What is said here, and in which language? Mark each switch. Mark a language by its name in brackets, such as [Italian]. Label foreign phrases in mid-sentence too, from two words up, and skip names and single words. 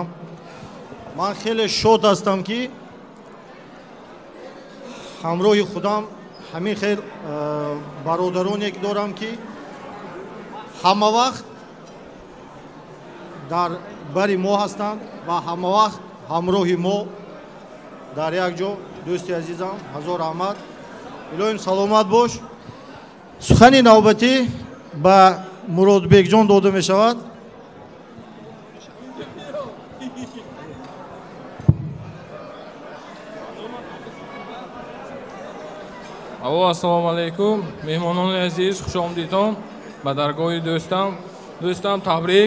[Persian] من خیلی شاد هستم که همراه خودم همین خیلی برادرانی که دارم که همه وقت در بری ما هستند و همه وقت همراه ما در یک جا. دوستی عزیزم هزار رحمت، الهیم سلامت باش. سخن نوبتی به مرادبک جان داده می شود. [Uzbek] Assalomu alaykum. Mehmonlar aziz, [Tajik] xush omdidon. Ba dargohi do'stam tabrik.